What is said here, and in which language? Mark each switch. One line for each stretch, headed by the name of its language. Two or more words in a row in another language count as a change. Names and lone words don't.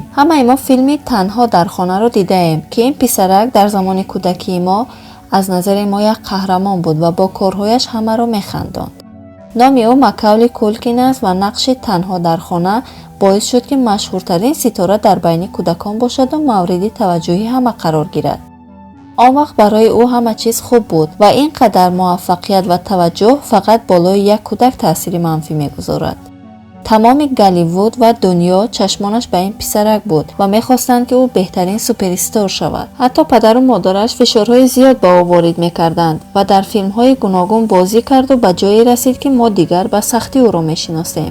Tajik: ҳамаи мо филми Танҳо дар хонаро дидаем ки ин писарак дар замони кӯдакии мо аз назари мо як қаҳрамон буд ва бо корҳояш ҳамаро механдонд. номи ӯ Макаули Кулкин аст ва нақши Танҳо дар хона боис шуд ки машҳуртарин ситора дар байни кӯдакон бошаду мавриди таваҷҷӯҳи ҳама қарор гирад.
Persian: آن وقت برای او همه چیز خوب بود و اینقدر موفقیت و توجه فقط بالای یک کودک تأثیر منفی میگذارد. تمام گالیوود و دنیا چشمانش به این پسرک بود و میخواستند که او بهترین سوپراستار شود. حتی پدر و مادرش فشارهای زیاد به او وارد میکردند و در فیلمهای گوناگون بازی کرد و به جایی رسید که ما دیگر به سختی او را میشناسیم.